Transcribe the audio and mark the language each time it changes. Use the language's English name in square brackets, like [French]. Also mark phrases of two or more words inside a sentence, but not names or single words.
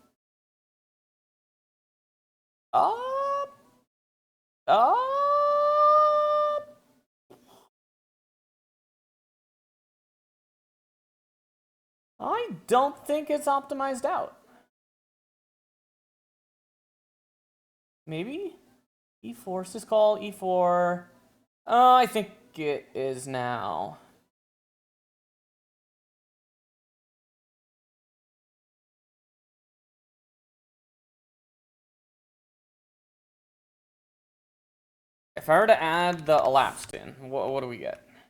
[English] I don't think it's optimized out. Maybe? E4, syscall, E4. I think it is now. If I were to add the elapsed in, what do we get?